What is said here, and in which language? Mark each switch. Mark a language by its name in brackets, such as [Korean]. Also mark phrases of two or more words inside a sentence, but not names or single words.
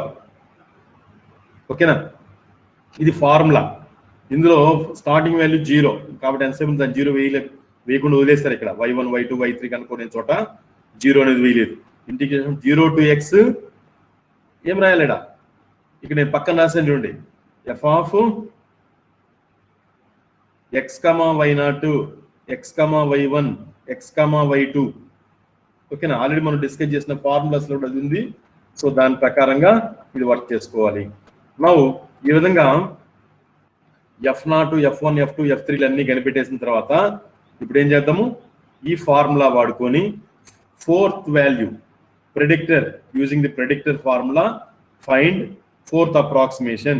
[Telugu] ఓకేనా, ఇది ఫార్ములా. ఇందులో స్టార్టింగ్ వాల్యూ 0 కాబట్టి ఎంతసేపు దాన్ని 0 వేయకుండా వదిలేస్తారు. ఇక్కడ y1, y2, y3 కనుక్కునే చోట 0 అనేది వేయలేదు. ఇంటిగ్రేషన్ 0 to x ఏం రాయాలిడా? ఇక్కడ నేను పక్కన రాసాను చూడండి, f ఆఫ్ x, y0, x, y1, x, y2. ఓకేనా, ఆల్రెడీ మనం డిస్కస్ చేసిన ఫార్ములాస్ లో కూడా ఉంది. సో దాని ప్రకారంగా ఇది వర్క్ చేసుకోవాలి. నౌ ఈ విధంగా f0, f1, f2, f3 అన్ని కనిపెట్టేసిన తర్వాత ఇప్పుడు ఏం చేద్దాము? ఈ ఫార్ములా వాడుకొని [English] fourth value predictor, using the predictor formula find fourth approximation.